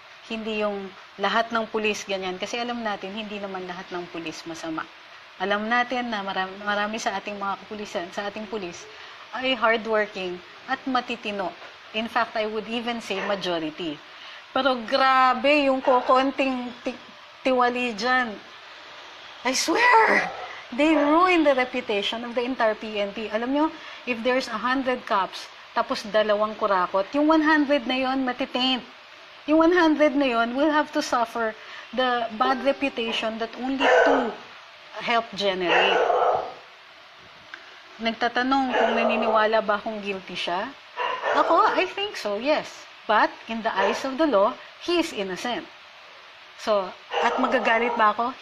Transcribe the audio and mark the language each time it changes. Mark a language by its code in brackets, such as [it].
[tl] Hindi yung lahat ng pulis ganyan. Kasi alam natin, hindi naman lahat ng pulis masama. Alam natin na marami sa ating mga kapulisan, sa ating pulis, ay hardworking at matitino. [en] In fact, I would even say majority. [tl] Pero grabe yung kokonting tiwali dyan. [en] I swear, they ruin the reputation of the entire PNP. [tl] Alam nyo, [en] if there's 100 cops, [tl] tapos 2 kurakot, yung 100 na yon matitaint. Yung 100 na yon [en] will have to suffer the bad reputation that only 2 help generate. [tl] Nagtatanong kung naniniwala ba akong guilty siya? [en] Ako, I think so, yes. But, in the eyes of the law, he is innocent. So, [tl] at magagalit ba ako?